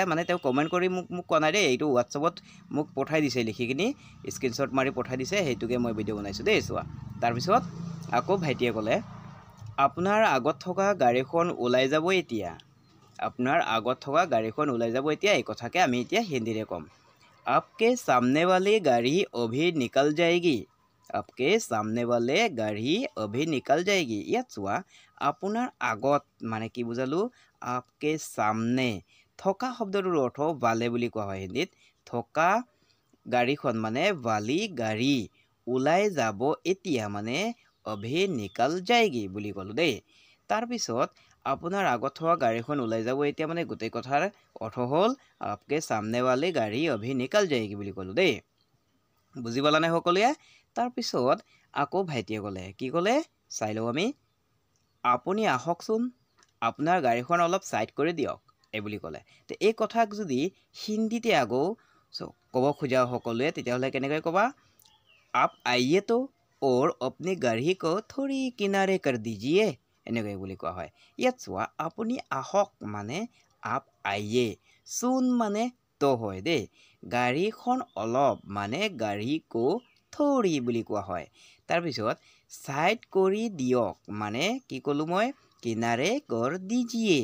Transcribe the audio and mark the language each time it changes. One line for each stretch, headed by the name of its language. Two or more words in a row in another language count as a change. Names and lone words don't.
Assamese: মানে তেওঁ কমেণ্ট কৰি মোক কোৱা নাই দেই, এইটো হোৱাটছআপত মোক পঠাই দিছে, লিখি কিনি স্ক্ৰীনশ্বট মাৰি পঠাই দিছে, সেইটোকে মই ভিডিঅ' বনাইছোঁ দেই। চোৱা, তাৰপিছত আকৌ ভাইটিয়ে ক'লে, আপোনাৰ আগত থকা গাড়ীখন ওলাই যাব এতিয়া। আপোনাৰ আগত থকা গাড়ীখন ওলাই যাব এতিয়া। এই কথাকে আমি এতিয়া হিন্দীৰে ক'ম,
Hindi: आपके सामने वाली गाड़ी अभी निकल जाएगी। आपके सामने वाले गाड़ी अभी निकल जाएगी।
Assamese: ইয়াত চোৱা, আপোনাৰ আগত মানে কি বুজালোঁ,
Hindi: आपके सामने,
Assamese: থকা শব্দটোৰ অৰ্থ ভালে বুলি কোৱা হয় হিন্দীত। থকা গাড়ীখন মানে
Hindi: वाली गाड़ी,
Assamese: ওলাই যাব এতিয়া মানে
Hindi: अभी निकल जाएगी
Assamese: বুলি ক'লোঁ দেই। তাৰপিছত আপোনাৰ আগত থকা গাড়ীখন ওলাই যাব এতিয়া মানে গোটেই কথাৰ অৰ্থ হ'ল,
Hindi: आपके सामने वाली गाड़ी अभी निकल जाएगी
Assamese: বুলি ক'লোঁ দেই। বুজি পালানে সকলোৱে? তাৰপিছত আকৌ ভাইটিয়ে ক'লে, কি ক'লে চাই লওঁ আমি, আপুনি আহকচোন, আপোনাৰ গাড়ীখন অলপ ছাইড কৰি দিয়ক, এই বুলি ক'লে। তো এই কথাক যদি হিন্দীতে আকৌ ক'ব খোজা সকলোৱে, তেতিয়াহ'লে কেনেকৈ ক'বা,
Hindi: आप आइए तो और अपनी गाड़ी को थोड़ी किनारे कर दीजिए,
Assamese: এনেকৈ বুলি কোৱা হয়। ইয়াত চোৱা, আপুনি আহক মানে
Hindi: आप आइए,
Assamese: চোন মানে তো হয় দেই, গাড়ীখন অলপ মানে
Hindi: गाड़ी को थोड़ी
Assamese: বুলি কোৱা হয়। তাৰপিছত ছাইড কৰি দিয়ক মানে কি ক'লোঁ মই,
Hindi: किनारे कर दीजिए।